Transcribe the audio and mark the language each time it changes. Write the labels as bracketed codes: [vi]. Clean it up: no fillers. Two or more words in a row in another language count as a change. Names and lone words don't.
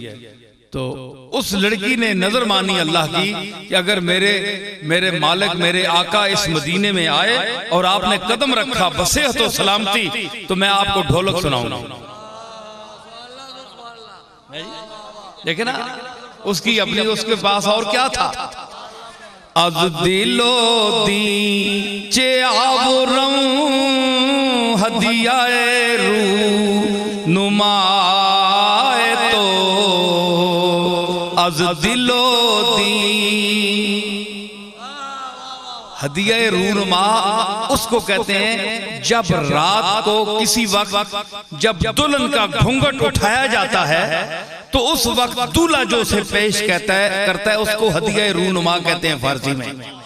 [hi] तो उस लड़की ने नजर मानी अल्लाह की कि अगर मेरे मालिक, मेरे आका इस मदीने में आए और आपने कदम रखा बसेहत व सलामती, तो मैं आपको ढोलक सुनाऊंगा। देखे ना, उसकी अपनी, उसके पास और क्या था। [fa] از دل و دین چه آورم هدیهٔ رونمای, तो از دل و دین [hi] हदिया रूनुमा उसको कहते हैं जब रात को किसी वक्त जब दुल्हन का घूंघट उठाया जाता है तो उस वक्त दूल्हा जो उसे पेश करता है उसको हदिया रूनुमा कहते हैं फारसी में।